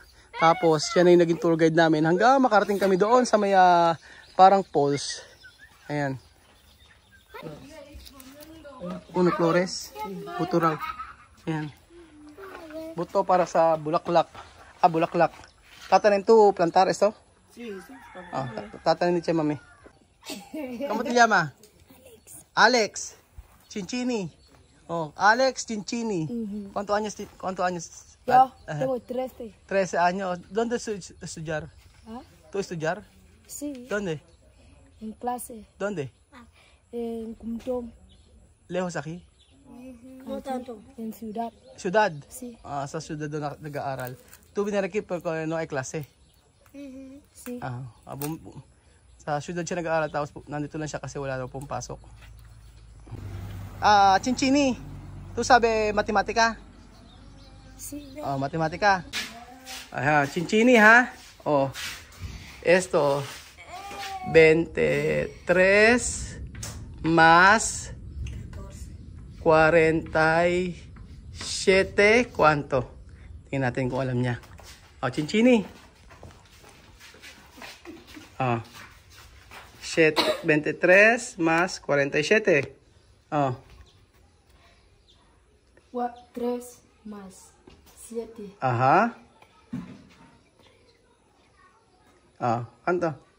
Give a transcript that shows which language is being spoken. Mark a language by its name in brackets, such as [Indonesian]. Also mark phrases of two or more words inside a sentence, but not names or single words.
[Filipino] Tapos, siya na yung naging tour guide namin. Hanggang makarating kami doon sa may parang falls. Ayan. Puno Flores. Buto raw. Ayan. Buto para sa bulaklak. Bulaklak. Tatanim to [Spanish] plantar esto? [Filipino] Tatanim ni mami. [Spanish] ¿Cómo te llama? Alex. Chinchini. Oh, Alex Chinchini. ¿Cuántos años? Yo tengo 13. 13 años. ¿Dónde estudiar? ¿Ah? ¿Tú estudiar? Sí, ¿Dónde? en clase. ¿Dónde? En Kumtom. Lejos aquí? No tanto. En ciudad. Ciudad? Sí. [Filipino] Sa ciudad doon nag-aaral. [Spanish] Tu vinera aquí porque no hay clase. Sí. [Filipino] Sa ciudad siya nag-aaral tapos nandito lang siya kasi wala daw pong pasok. [Spanish] Chinchini, ¿tú sabes matemática? Sí. Matemática. Ajá, Chinchini, ha? Esto, 23 más 47, ¿cuánto? [Filipino] Tingnan natin kung alam niya. [Spanish] Chinchini. 23 más 47. 3 más 7. Ajá. ¿Cuánto?